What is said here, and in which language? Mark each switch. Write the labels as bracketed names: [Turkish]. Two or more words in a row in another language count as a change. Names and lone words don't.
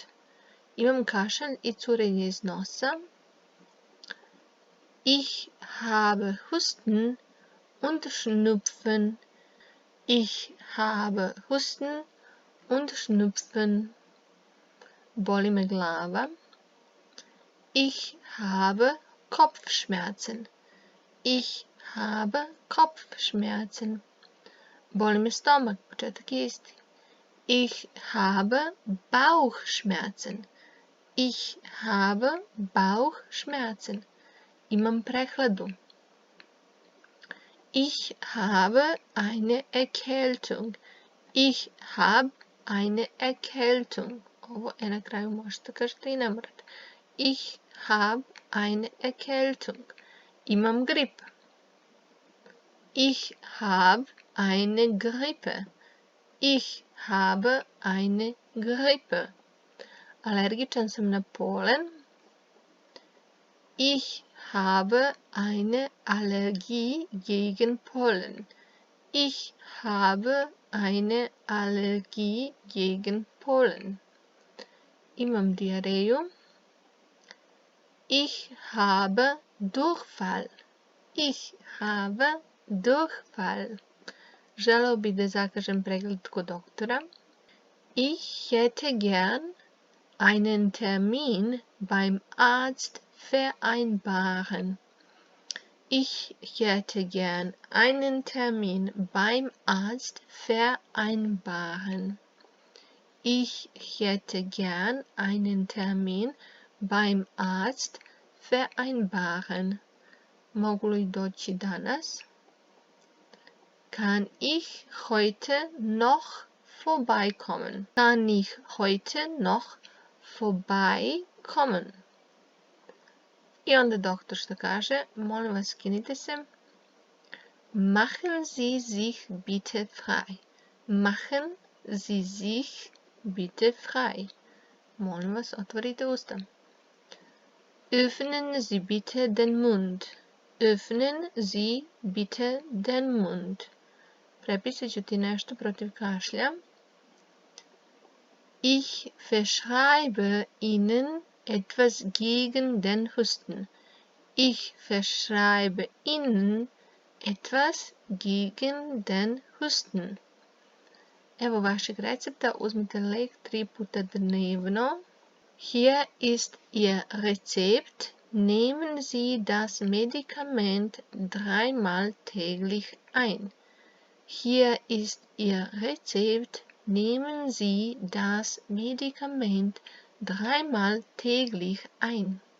[Serbian] Imam kašalj i curenje iz nosa. [German] Ich habe Husten und Schnupfen. Ich habe Husten und Schnupfen. [Serbian] Boli me glava. [German] Ich habe Kopfschmerzen. Ich habe Kopfschmerzen. [Serbian] Boli me stomak, početak je isti. [German] Ich habe Bauchschmerzen. Ich habe Bauchschmerzen. [Serbian] Imam prehladu. [German] Ich habe eine Erkältung. Ich habe eine Erkältung. [Serbian] Ovo je na kraju možete kažete i ne morate. [German] Ich habe eine Erkältung. [Serbian] Imam grip. [German] Ich habe eine Grippe. Ich habe eine Grippe. [Serbian] Alergičan sam na polen. [German] Ich habe eine Allergie gegen Pollen. Ich habe eine Allergie gegen Pollen. [Serbian] Imam diareju. [German] Ich habe Durchfall. Ich habe Durchfall. [Serbian] Želeo bih da zakažem pregled kod doktora. [German] Ich hätte gern einen Termin beim Arzt vereinbaren. Ich hätte gern einen Termin beim Arzt vereinbaren. Ich hätte gern einen Termin beim Arzt vereinbaren. [Serbian] Mogu li doći danas? [German] Kann ich heute noch vorbeikommen? Kann ich heute noch vorbeikommen? [Serbian] I onda doktor što kaže, molim vas skinite se. [German] Machen Sie sich bitte frei. Machen Sie sich bitte frei. [Serbian] Molim vas, otvorite usta. [German] Öffnen Sie bitte den Mund. Öffnen Sie bitte den Mund. [Serbian] Prepisat ću ti nešto protiv kašlja. [German] Ich verschreibe Ihnen etwas gegen den Husten. Ich verschreibe Ihnen etwas gegen den Husten. [Serbian] Evo vašeg recepta, uzmite lek 3 puta dnevno. [German] Hier ist Ihr Rezept. Nehmen Sie das Medikament 3-mal täglich ein. Hier ist Ihr Rezept. Nehmen Sie das Medikament 3-mal täglich ein.